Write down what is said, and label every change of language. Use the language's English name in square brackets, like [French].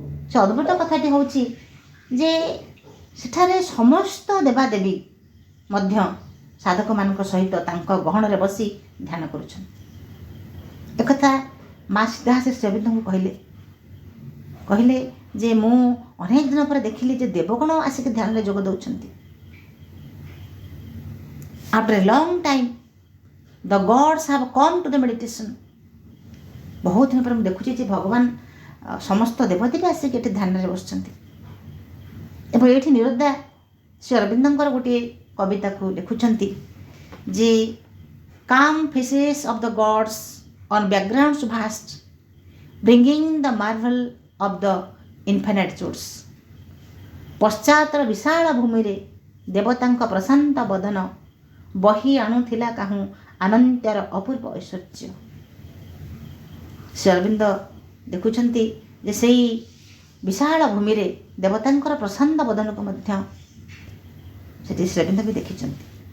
[Odia] ସେ ଅଦ୍ଭୁତ କଥାଟି ହେଉଛି ଯେ ସେଠାରେ ସମସ୍ତ ଦେବାଦେବୀ ମଧ୍ୟ ସାଧକମାନଙ୍କ ସହିତ ତାଙ୍କ ଗହଣରେ ବସି ଧ୍ୟାନ କରୁଛନ୍ତି। ଏକଥା ମା ସିଧା ସେ ଶ୍ରୀଅରବିନ୍ଦଙ୍କୁ କହିଲେ ଯେ ମୁଁ ଅନେକ ଦିନ ପରେ ଦେଖିଲି ଯେ ଦେବଗଣ ଆସିକି ଧ୍ୟାନରେ ଯୋଗ ଦେଉଛନ୍ତି। [English] After a long time, the gods have come to the meditation. [Odia] ବହୁତ ଦିନ ପରେ ମୁଁ ଦେଖୁଛି ଯେ ଭଗବାନ ସମସ୍ତ ଦେବଦେବୀ ଆସିକି ଏଠି ଧ୍ୟାନରେ ବସୁଛନ୍ତି। ଏବଂ ଏଇଠି ନିରଦା ଶ୍ରୀଅରବିନ୍ଦଙ୍କର ଗୋଟିଏ କବିତାକୁ ଲେଖୁଛନ୍ତି ଯେ [English] calm faces of the gods on backgrounds vast, bringing the marvel of the infinite truths. [Odia] ପଶ୍ଚାତର ବିଶାଳ ଭୂମିରେ ଦେବତାଙ୍କ ପ୍ରଶାନ୍ତ ବଦନ ବହି ଆଣୁଥିଲା କାହୁଁ ଆନନ୍ଦର ଅପୂର୍ବ ଐଶ୍ୱର୍ଯ୍ୟ। ଶ୍ରୀଅରବିନ୍ଦ ଦେଖୁଛନ୍ତି ଯେ ସେଇ ବିଶାଳ ଭୂମିରେ ଦେବତାଙ୍କର ପ୍ରଶାନ୍ତ ବଦନକୁ ମଧ୍ୟ ସେଠି ଶ୍ରୀଅରବିନ୍ଦ ବି ଦେଖିଛନ୍ତି।